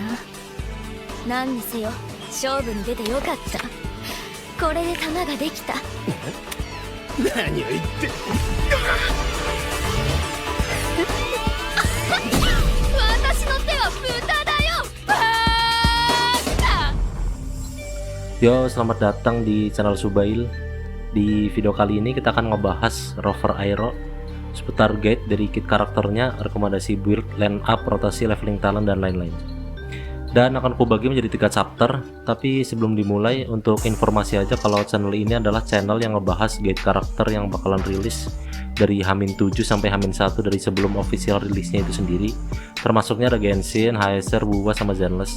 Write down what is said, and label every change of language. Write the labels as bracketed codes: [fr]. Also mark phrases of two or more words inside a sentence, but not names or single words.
[ja] 何にせよ勝負に出てよかった。これで弾ができた。何を言って私の手は豚だよ。 [id] Yo, selamat datang di channel Subail. Di video kali ini kita akan ngebahas Rover Aero, seputar guide dari kit karakternya, rekomendasi build, land up, rotasi, leveling talent, dan lain-lain. Dan akan kubagi menjadi 3 chapter. Tapi sebelum dimulai, untuk informasi aja kalau channel ini adalah channel yang ngebahas guide karakter yang bakalan rilis dari H-7 sampai H-1 dari sebelum official rilisnya itu sendiri, termasuknya ada Genshin, HSR, Wuwa, sama Zenless.